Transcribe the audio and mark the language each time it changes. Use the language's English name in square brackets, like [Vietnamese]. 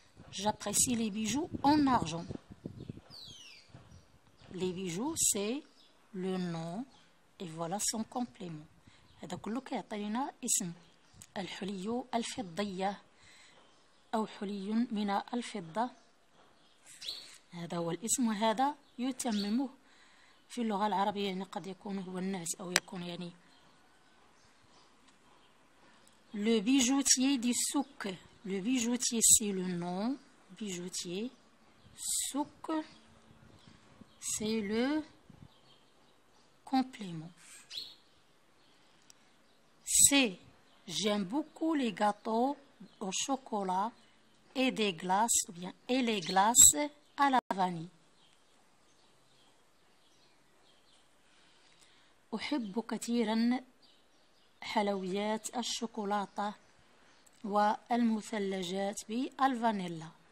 [French] J'apprécie les bijoux en argent. Les bijoux, c'est le nom et voilà son complément. [Arabic] هذا كله كيعطينا اسم. الحلي الفضية أو حلي من الفضة. هذا هو الاسم وهذا يتممه في اللغة العربية. يعني قد يكون هو النعت أو يكون يعني [French] le bijoutier du souk. Le bijoutier, c'est le nom. Bijoutier. Souk, c'est le complément. C. J'aime beaucoup les gâteaux au chocolat et des glaces, ou bien et les glaces à la vanille. [Arabic] أحب كثيرا حلويات الشوكولاتة والمثلجات بالفانيلا.